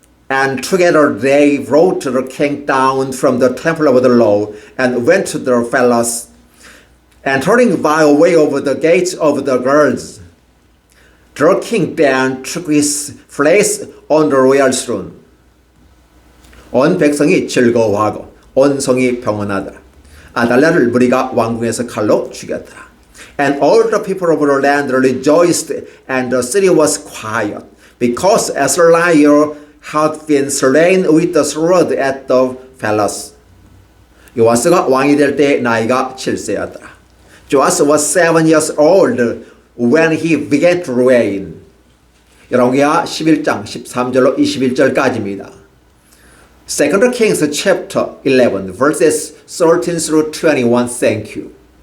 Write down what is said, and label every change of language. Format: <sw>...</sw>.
<en>and together they brought the king down from the temple of the Lord and went to the palace, entering by way of the gates of the guards. The king then took his place on the royal throne.</en> <ko>온 백성이 즐거워하고 온 성이 평온하더라. 아달랴를 무리가 왕궁에서 칼로 죽였더라.</ko> <en>And all the people of the land rejoiced, and the city was quiet, because Athaliah had been slain with the sword at the palace.</en> <ko>요아스가 왕이 될 때 나이가 7세였더라.</ko> <en>Joas was 7 years old when he began to reign.</en> <ko>열왕기하 11장 13절로 21절까지입니다.</ko> <en>Second Kings chapter 11 verses 13 through 21. Thank you.</en>